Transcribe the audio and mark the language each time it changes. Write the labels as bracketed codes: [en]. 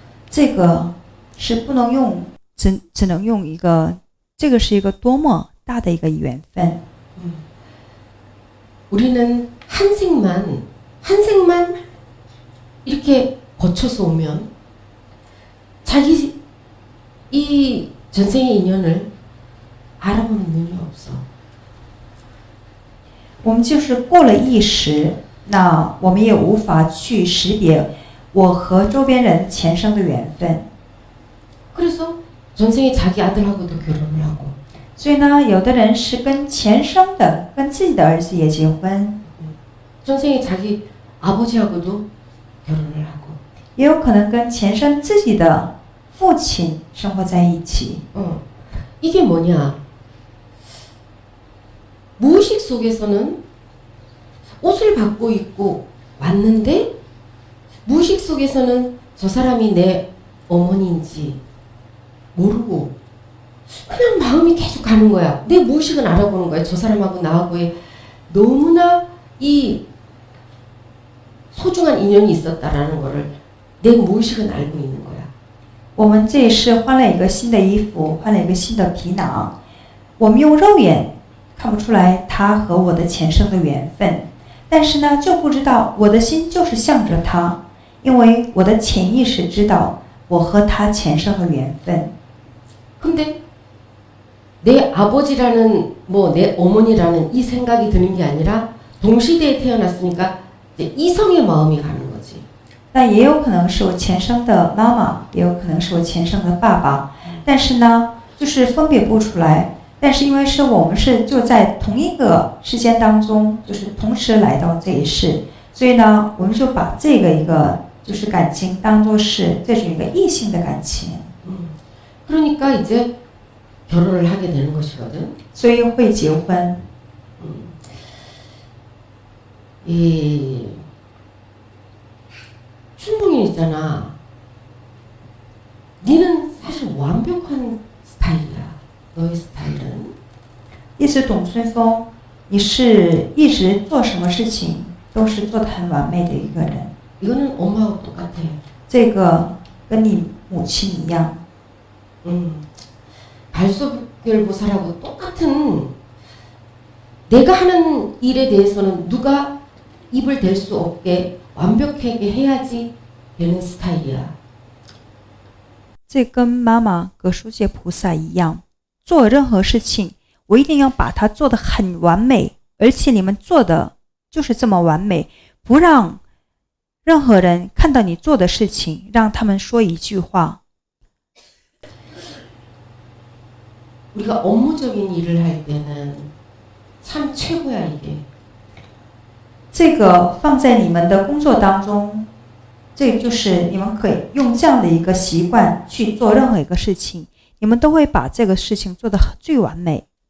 [zh] 这个是不能用，只能用一个，这个是一个多么大的一个缘分。 [ko] 우리는 한 생만 이렇게 거쳐서 오면 자기 이 전생의 인연을 알아보는 눈이 없어. [zh] 我们就是过了一时，那我们也无法去识别我和周边人前生的缘分。 [ko] 그래서 전생에 자기 아들하고도 결혼을 하고 [zh] 所以呢，有的人是跟前生的、跟自己的儿子也结婚， [ko] 전생에 자기 아버지하고도 결혼을 하고 [zh] 也有可能跟前生自己的父亲生活在一起。 [ko] 이게 뭐냐? 무의식 속에서는 옷을 받고 입고 왔는데 무의식 속에서는 저 사람이 내 어머니인지 모르고 그냥 마음이 계속 가는 거야. 내 무의식은 알아보는 거야. 저 사람하고 나하고의 너무나 이 소중한 인연이 있었다라는 거를 내 무의식은 알고 있는 거야. [zh] 我们这一世换了一个新的衣服，换了一个新的皮囊，我们用肉眼看不出来他和我的前生的缘分，但是呢，就不知道我的心就是向着他，因为我的潜意识知道我和他前生的缘分。 [ko] 근데 내 아버지라는 내 어머니라는 이 생각이 드는 게 아니라 동시대에 태어났으니까 이제 이성의 마음이 가는 거지. [zh] 但也有可能是我前生的妈妈，也有可能是我前生的爸爸，但是呢，就是分别不出来。但是因为是我们是就在同一个时间当中，就是同时来到这一世，所以呢，我们就把这个一个就是感情当作是这种一个异性的感情。 [ko] 그러니까 이제 결혼을 하게 되는 것이거든. [zh] 所以会结婚。 [ko] 이 춘봉이 있잖아. 니는 사실 완벽한 스타일이야. 너의 스타일은. [zh] 意思董春风，你是一直做什么事情都是做得很完美的一个人。 [ko] 이거는 엄마하고 똑같아. [zh] 这个跟你母亲一样。 [ko] 발소별보살하고 똑같은 내가 하는 일에 대해서는 누가 입을 댈 수 없게 완벽하게 해야지 되는 스타일이야. [zh] 这跟妈妈葛书界菩萨一样，做任何事情，我一定要把它做得很完美，而且你们做的就是这么完美，不让任何人看到你做的事情，让他们说一句话。 [ko] 우리가 업무적인 일을 할 때는 참 최고야 이게. [zh] 这个放在你们的工作当中，这就是你们可以用这样的一个习惯去做任何一个事情，你们都会把这个事情做得最完美。